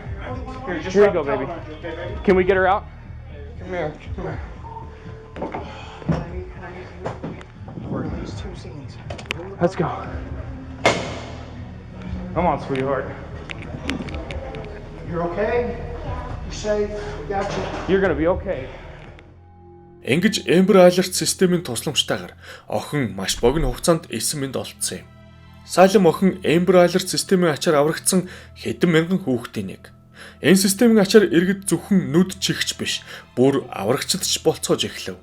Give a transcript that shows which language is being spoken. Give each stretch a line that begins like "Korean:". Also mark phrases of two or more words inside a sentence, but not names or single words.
English: Here you go, baby. Can we get her out? Come here. Where are these two scenes? Let's go. Come on, sweetheart. You're okay? You're gonna be okay.
Mongolian: Ингэж Эмбер Алерт системийн тусламжтайгаар охин маш богино хугацаанд эсэм мэнд олдсон юм. Салем охин Эмбер Алерт системийн ачаар аврагдсан хэдэн мянган хүүхдийн нэг. Энэ системийн ачаар иргэд зөвхөн нүд чихч биш, бүр аврагчд ч болцоож эхлэв.